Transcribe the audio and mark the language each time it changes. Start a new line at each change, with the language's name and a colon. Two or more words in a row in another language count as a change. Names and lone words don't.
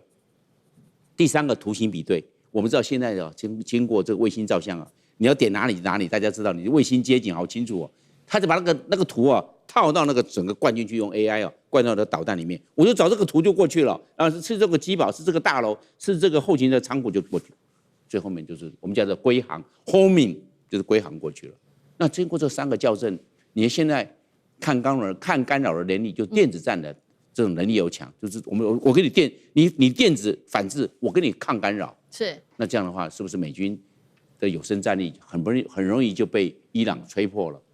Chinese: 第3個圖形比對，我們知道現在經過這個衛星照相你要點哪裡，大家知道，你的衛星街景好清楚哦。他就把那個圖啊套到那個整個灌進去，用 AI 啊灌到那個導彈裡面，我就找這個圖就過去了。啊，是這個機堡，是這個大樓，是這個後勤的倉庫就過去，最後面就是我們叫做歸航 homing，就是歸航過去了。那經過這3個校正，你現在看干擾的能力，就電子戰的這種能力又強，就是我給你你電子反制，我給你抗干擾。是。那這樣的話，是不是美軍的有生戰力很容易就被伊朗吹破了？